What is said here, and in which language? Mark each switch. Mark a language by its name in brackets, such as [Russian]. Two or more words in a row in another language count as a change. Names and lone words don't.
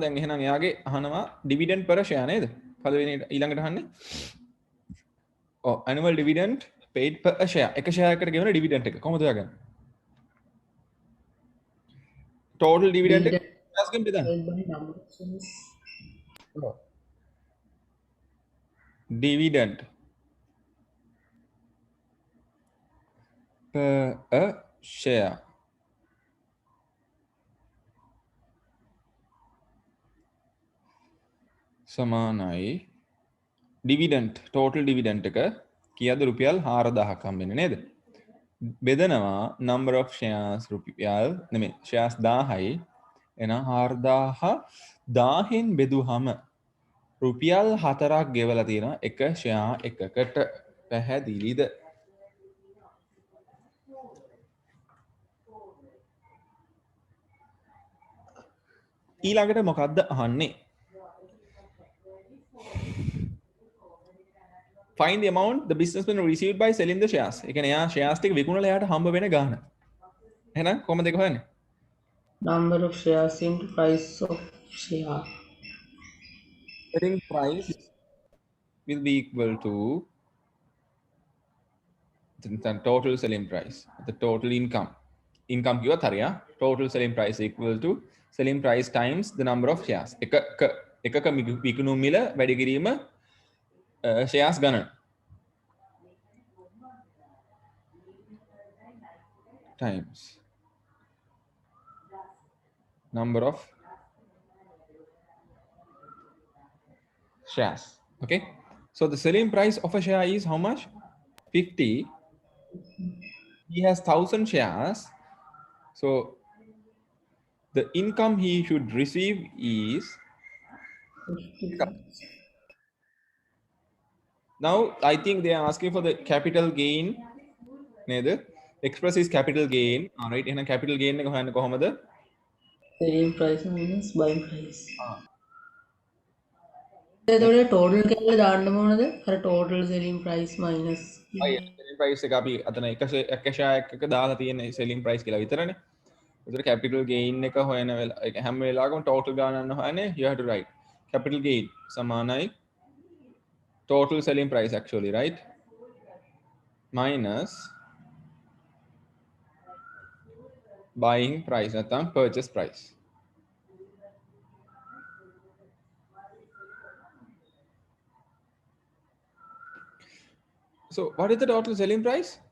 [Sinhala] දැන් එහෙනම් එයාගේ අහනවා [English] dividend per share [Sinhala] නේද? පළවෙනි ඊළඟට අහන්නේ. [English] ඔව් annual dividend paid per share. [Sinhala] එක ෂෙයාර් එකකට ගෙවන ඩිවිඩන්ඩ් එක කොහොමද හොයාගන්නේ? [English] total dividend [Sinhala] එක ෂෙයාර්ස් ගෙන් බෙදන්න. [English] dividend per share [Sinhala] සමානයි [English] dividend total dividend [Sinhala] එක කීයද රුපියල් 4000ක් හම්බෙන්නේ නේද? බෙදනවා [English] number of shares [Sinhala] රුපියල් නෙමෙයි shares 1000යි එහෙනම් 4000 1000න් බෙදුවහම රුපියල් 4ක් ගෙවලා තියෙනවා එක share එකකට. පැහැදිලිද? ඊළඟට මොකද්ද අහන්නේ? [English] find the amount the businessman received by selling the shares. [Sinhala] ඒ කියන්නේ එයා shares ටික විකුණලා එයාට හම්බ වෙන ගාණ. එහෙනම් කොහොමද ඒක හොයන්නේ? [English] number of shares into price of share. selling price will be equal to the total selling price, the total income. [Sinhala] Income කිව්වත් හරියා. [English] Total selling price equal to selling price times the number of shares. [Sinhala] එකක විකුණුම් මිල වැඩි කිරීම shares ගණන. [English] times number of shares. Okay, so the selling price of a share is how much? 50. He has 1000 shares, so the income he should receive is now I think they are asking for the capital gain neda. Express is capital gain. All right, [Sinhala] එහෙනම් [English] capital gain [Sinhala] එක හොයන්නේ කොහොමද? [English] selling price minus buying price. [Sinhala] එතකොට total කියලා දාන්න ඕනද? [English] අර total selling price minus selling price [Sinhala] එක අපි අතන එක share එකක දාලා තියෙන [English] selling price [Sinhala] කියලා විතරනේ. [English] ඒතර capital gain [Sinhala] එක හොයන වෙලාව හැම වෙලාවකම [English] total [Sinhala] ගානන්න හොයන්නේ [English] you have to write capital gain සමානයි total selling price actually, right? minus buying price නැත්නම් purchase price. So what is the total selling price?